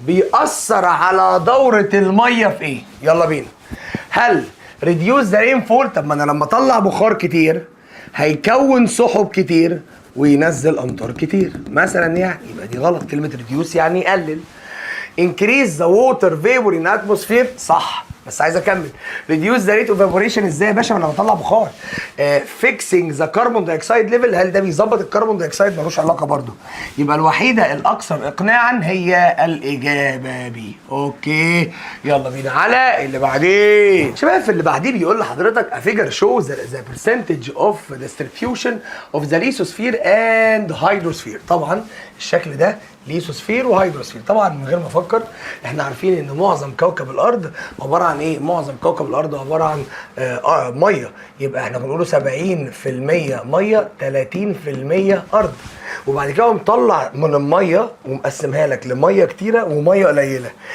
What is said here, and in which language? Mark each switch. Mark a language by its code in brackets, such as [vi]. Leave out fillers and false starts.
[ar] بيأثر على دورة المية في إيه؟ يلا بينا. هل [en] reduce the rainfall؟ [ar] طب ما أنا لما أطلع بخار كتير هيكون سحب كتير وينزل أمطار كتير مثلا، يعني يبقى دي غلط. كلمة reduce يعني يقلل. [en] increase the water vapor in atmosphere [ar] صح، بس عايز اكمل. [en] reduce the rate of evaporation [ar] ازاي يا باشا؟ ما انا بطلع بخار. [en] fixing the carbon dioxide level، [ar] هل ده بيظبط الكربون دايوكسيد؟ ملوش علاقه برضو. يبقى الوحيده الاكثر اقناعا هي الاجابه بي. اوكي يلا بينا على اللي بعديه. شباب في اللي بعديه بيقول لحضرتك [en] a figure shows the percentage of distribution of the lithosphere and hydrosphere. [ar] طبعا الشكل ده ليثوسفير وهيدروسفير. طبعا من غير ما افكر احنا عارفين ان معظم كوكب الارض عباره عن ايه؟ معظم كوكب الارض عباره عن ميه. يبقى احنا بنقوله 70% ميه 30% ارض. وبعد كده مطلع من الميه ومقسمها لك لميه كتيره وميه قليله.